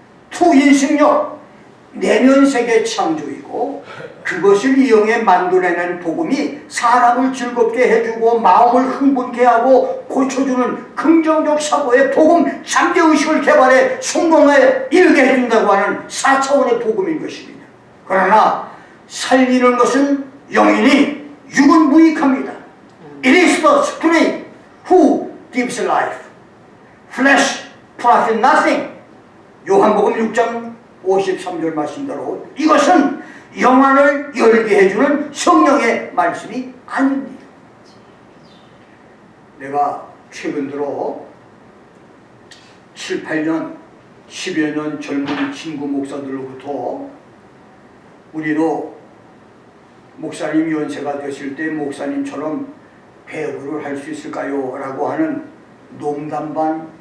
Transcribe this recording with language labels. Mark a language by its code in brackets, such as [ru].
[ko] 투인식력, 내면세계 창조이고 그것을 이용해 만들어내는 복음이 사람을 즐겁게 해주고 마음을 흥분케 하고 고쳐주는 긍정적 사고의 복음, 잠재의식을 개발해 성공에 이르게 해준다고 하는 4차원의 복음인 것입니다. 그러나 살리는 것은 영이니 육은 무익합니다. [en] It is the spirit who gives life. Flesh profit nothing. [ko] 요한복음 6장 53절 말씀대로 이것은 영안을 열게 해주는 성령의 말씀이 아닙니다. 내가 최근 들어 7, 8년, 10여 년 젊은 친구 목사들로부터 우리도 목사님 연세가 되실 때 목사님처럼 배우를 할 수 있을까요? 라고 하는 농담 반